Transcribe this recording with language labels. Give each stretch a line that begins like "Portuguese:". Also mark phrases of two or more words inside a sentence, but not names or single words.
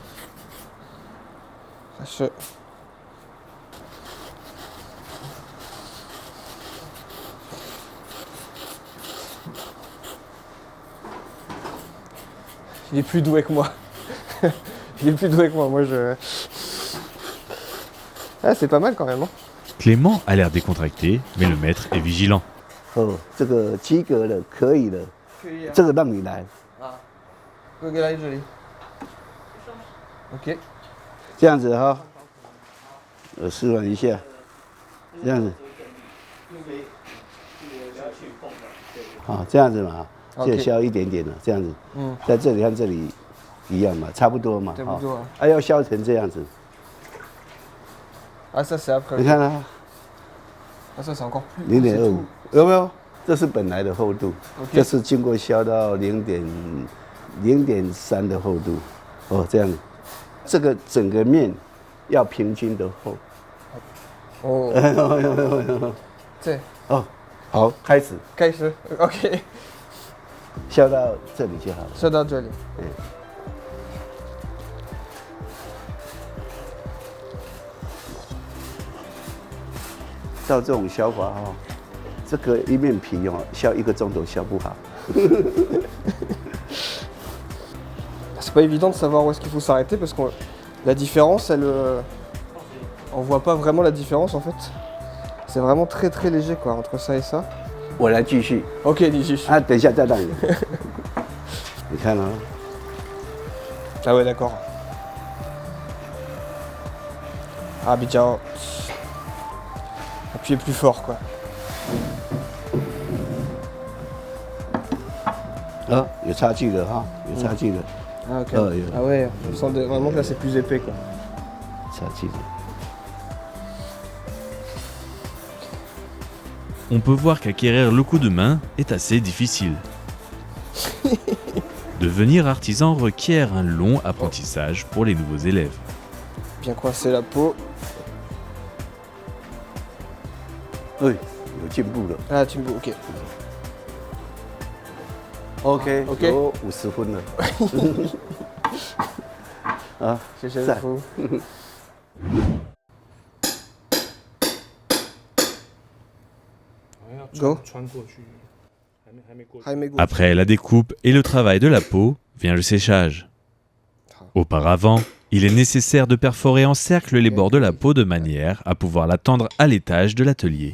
French: Il est plus doué que moi. Il est plus doué que moi. Moi je... Ah, c'est pas mal quand même. Hein. Clément a l'air décontracté, mais le maître est vigilant.
Chinese: 哦，这个及格了，可以了，可以啊。这个让你来，啊，这个来这里。OK。这样子哈，我示范一下，这样子，好，这样子嘛，就削一点点了，这样子，在这里和这里一样嘛，差不多嘛，差不多啊。要削成这样子。
French: Ah ça c'est après.
Chinese: 你看啊，
French: Ah ça c'est encore plus.
Chinese: 0.25，有没有？这是本来的厚度， OK 这是经过削到0.3的厚度，哦，这样子，这个整个面要平均的厚。哦，这哦，好，开始，开始 OK，削到这里就好了。削到这里。照这种削法哈，这个一面皮哦，削1个钟头削不好。
French: C'est pas évident de savoir où est-ce qu'il faut s'arrêter parce que la différence, on voit pas vraiment la différence en fait. C'est vraiment très très léger quoi entre ça et ça.
Chinese: 我来继续。 OK， 你继续。啊，等一下再让你。你看啊。
French: Ah ouais d'accord. Ah 比较 appuyez plus fort quoi.
Chinese: 啊，有差距了哈，有差距了。
French: Ah ok. Ah ouais, je sens vraiment que là c'est plus épais quoi.
Chinese: 差距了。
French: On peut voir qu'acquérir le coup de main est assez difficile. Devenir artisan requiert un long apprentissage pour les nouveaux élèves. Bien coincer la peau.
Chinese: 对，有进步了。
French: Ah tu me OK.
Chinese: OK， OK 有50分了。啊，谢谢师赞傅。Go.
French: Après la découpe et le travail de la peau, vient le séchage. Auparavant, il est nécessaire de perforer en cercle les bords de la peau de manière à pouvoir la tendre à l'étage de l'atelier.